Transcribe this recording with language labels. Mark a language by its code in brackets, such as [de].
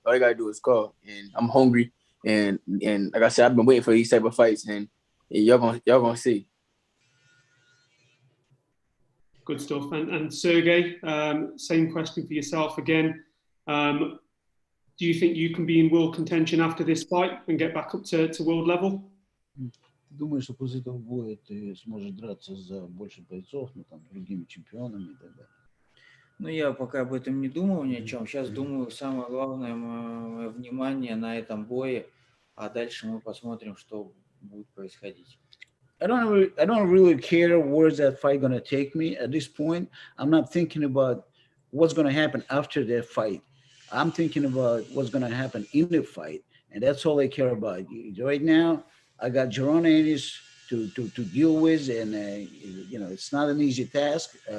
[en] All you gotta do is call, and I'm hungry. And like I said, I've been waiting for these type of fights, and y'all gonna see. Good stuff. And Sergey, same question for yourself again. Do you think you can be in world contention after this fight and get back up to world level? [ru] Думаю, что после этого боя ты сможешь драться за больше бойцов, ну там другими чемпионами и так далее. Ну, я пока об этом не думал ни о чем. Сейчас думаю, самое главное мое внимание на этом бое, а дальше мы посмотрим, что будет происходить. [en] I don't really care where's that fight going to take me at this point. I'm not thinking about what's going to happen after that fight. I'm thinking about what's going to happen in the fight, and that's all I care about. Right now, I got Jaron Ennis to deal with, and it's not an easy task.